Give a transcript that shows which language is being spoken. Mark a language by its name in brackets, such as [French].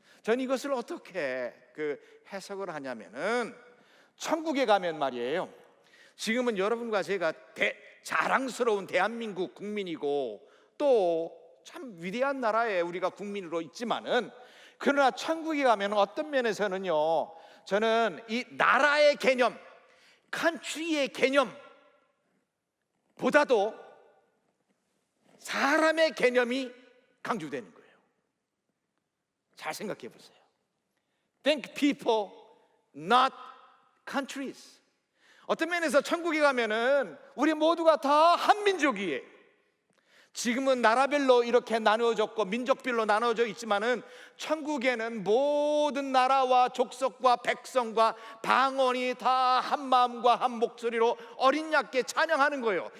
[Korean] 전 이것을 어떻게 해석을 하냐면은, 천국에 가면 말이에요, 지금은 여러분과 제가 자랑스러운 대한민국 국민이고 또 참 위대한 나라에 우리가 국민으로 있지만은, 그러나 천국에 가면 어떤 면에서는요, 저는 이 나라의 개념, country의 개념 보다도 사람의 개념이 강조되는 거예요. 잘 생각해 보세요. [English] Think people, not countries. [Korean] 어떤 면에서 천국에 가면은 우리 모두가 다 한민족이에요. 지금은 나라별로 이렇게 나누어졌고 민족별로 나누어져 있지만은 천국에는 모든 나라와 족속과 백성과 방언이 다 한 마음과 한 목소리로 어린 양께 찬양하는 거예요.